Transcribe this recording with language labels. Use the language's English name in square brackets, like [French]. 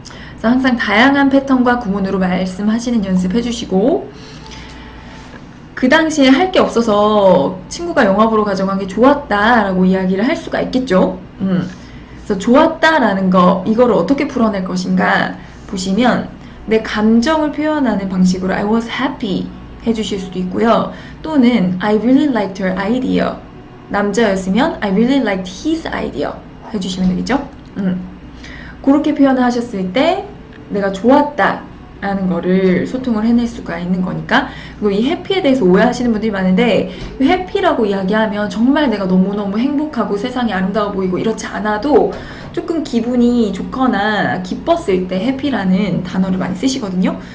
[Korean] 그래서 항상 다양한 패턴과 구문으로 말씀하시는 연습해 주시고 그 당시에 할 게 없어서 친구가 영화 보러 가져간 게 좋았다라고 이야기를 할 수가 있겠죠. 그래서 좋았다라는 거 이거를 어떻게 풀어낼 것인가 보시면 내 감정을 표현하는 방식으로 [English] I was happy [Korean] 해주실 수도 있고요. 또는 [English] I really liked her idea. [Korean] 남자였으면 [English] I really liked his idea [Korean] 해주시면 되겠죠. 그렇게 표현을 하셨을 때 내가 좋았다 라는 거를 소통을 해낼 수가 있는 거니까. 그리고 이 해피에 대해서 오해하시는 분들이 많은데 해피라고 이야기하면 정말 내가 너무너무 행복하고 세상이 아름다워 보이고 이렇지 않아도 조금 기분이 좋거나 기뻤을 때 해피라는 단어를 많이 쓰시거든요.